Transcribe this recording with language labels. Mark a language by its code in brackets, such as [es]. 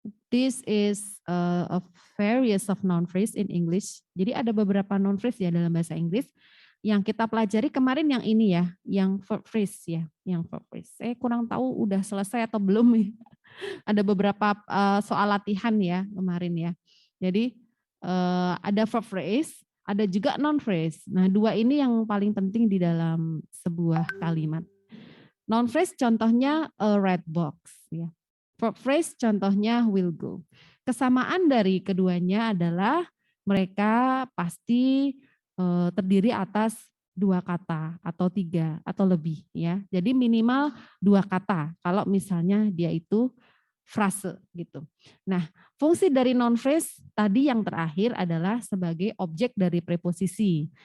[en] This is a various of noun phrase in English. [id] Jadi ada beberapa noun phrase ya dalam bahasa Inggris. Yang kita pelajari kemarin yang ini ya, yang verb phrase ya, yang verb phrase. Saya kurang tahu udah selesai atau belum ya. Ada beberapa soal latihan ya kemarin ya. Jadi ada verb phrase, ada juga noun phrase. Nah, 2 ini yang paling penting di dalam sebuah kalimat. Noun phrase contohnya [en] a red box [id] ya. Verb phrase contohnya [en] will go. [id] Kesamaan dari keduanya adalah mereka pasti terdiri atas 2 kata atau 3 atau lebih ya. Jadi minimal 2 kata kalau misalnya dia itu frase gitu. Nah, fungsi dari noun phrase tadi yang terakhir adalah sebagai objek dari preposisi.